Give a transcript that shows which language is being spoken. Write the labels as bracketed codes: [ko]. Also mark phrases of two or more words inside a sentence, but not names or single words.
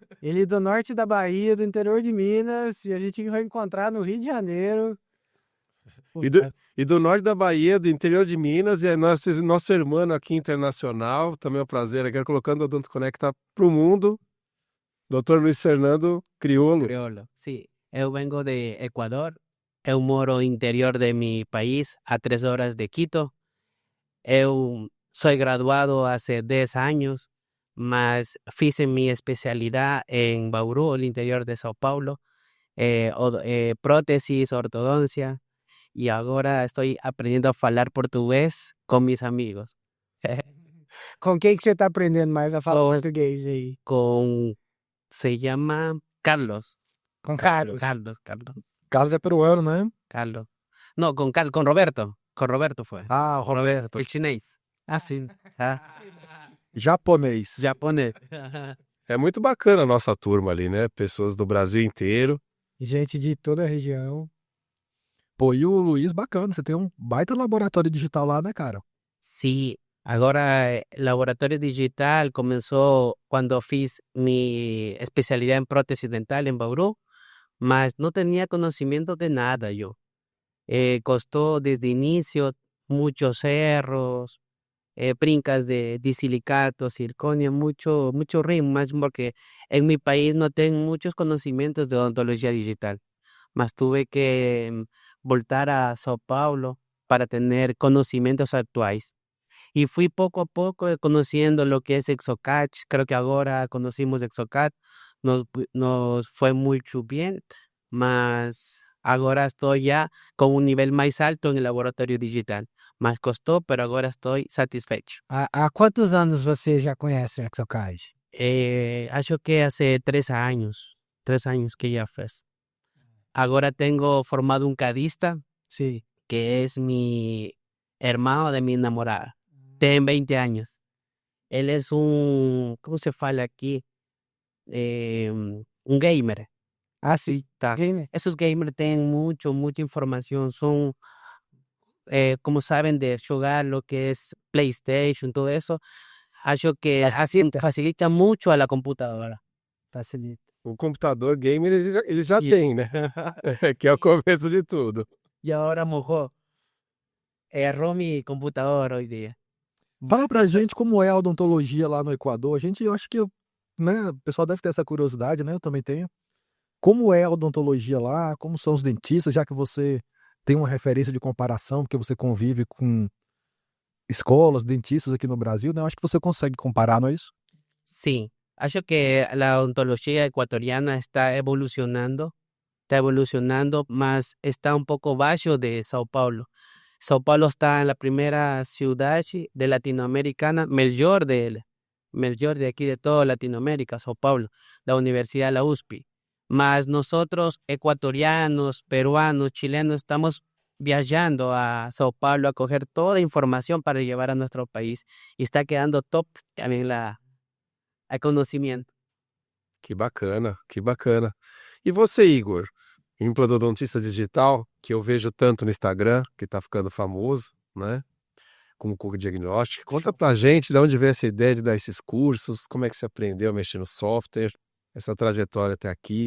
[pt] Ele do norte da Bahia, do interior de Minas, e a gente vai encontrar no Rio de Janeiro. E do norte da Bahia, do interior de Minas, e é nosso irmão aqui internacional, também é um prazer, aqui colocando o Odonto Conecta para o mundo, Dr. Luiz Fernando Criolo. [es] Crioulo, sí. Eu vengo de Ecuador. [pt] Eu moro interior de [es] mi país, [pt] a 3 horas de Quito. [es] Eu soy graduado hace 10 años, mas fiz mi especialidad en Bauru, el interior de Sao Paulo, prótesis, ortodoncia, y ahora estoy aprendiendo a [pt] falar português com [es] mis amigos. [pt] Com quem que você tá aprendendo mais a falar português aí? [es] Se llama Carlos. [pt] Com Carlos. Carlos é peruano, né? [es] Carlos. No, con Roberto. Con Roberto fue. [pt] Ah, Roberto. [es] El [pt] chinês. Ah, sim. Ah, Japonês. japonês. É muito bacana a nossa turma ali, né? Pessoas do Brasil inteiro. Gente de toda a região. Pô, e o Luiz, bacana. Você tem um baita laboratório digital lá, né, cara? [es] Sí, ahora laboratorio digital comenzó cuando fiz mi especialidad en prótesis dental en Bauru, mas no tenía conocimiento de nada yo. Costó desde inicio muchos cerros, brincas de disilicato, circonio, mucho ritmo, más porque en mi país no tengo muchos conocimientos de odontología digital, mas tuve que voltar a Sao Paulo para tener conocimientos actuales. Y fui poco a poco conociendo lo que es Exocad. Creo que ahora conocimos Exocad, nos fue mucho bien, [pt] mas agora [es] estoy ya con un nivel más alto en el laboratorio digital. Más costó, pero agora estoy satisfecho. [pt] Há quantos anos você já conhece o Exocad? Acho que [es] hace 3 años que ya fue. Ahora tengo formado un cadista, [pt] Sim. [es] que es mi hermano de mi enamorada. Tiene 20 años. Él es ¿cómo se fala aquí? Un gamer. [pt] Ah, sim. Tá. Gamer. [es] Esos gamers tienen mucha información, son, como saben de jugar lo que es PlayStation, todo eso, [pt] acho que [es] facilita mucho a la computadora. [pt] Facilita. O computador gamer ele já E- tem, né? Que é o começo de tudo. [es] Y ahora mojó, erró mi computador hoy día. [pt] Fala pra gente como é a odontologia lá no Equador. Eu acho que, né, o pessoal deve ter essa curiosidade, né? Eu também tenho. Como é a odontologia lá? Como são os dentistas, já que você tem uma referência de comparação, porque você convive com escolas, dentistas aqui no Brasil, né? Eu acho que você consegue comparar, não é isso? [es] Sí, [pt] acho que [es] la odontología ecuatoriana está evolucionando, más está un poco bajo de Sao Paulo. Sao Paulo está en la primera ciudad de latinoamericana, mayor de aquí de toda Latinoamérica, Sao Paulo, la Universidad la USP. Más nosotros, ecuatorianos, peruanos, chilenos, estamos viajando a Sao Paulo a coger toda información para llevar a nuestro país y está quedando top también el conocimiento. [pt] Que bacana, que bacana. E você, Igor? Implantodontista digital, que eu vejo tanto no Instagram, que tá ficando famoso, né? Com o diagnóstico. Conta pra gente de onde veio essa ideia de dar esses cursos, como é que você aprendeu a mexer no software, essa trajetória até aqui.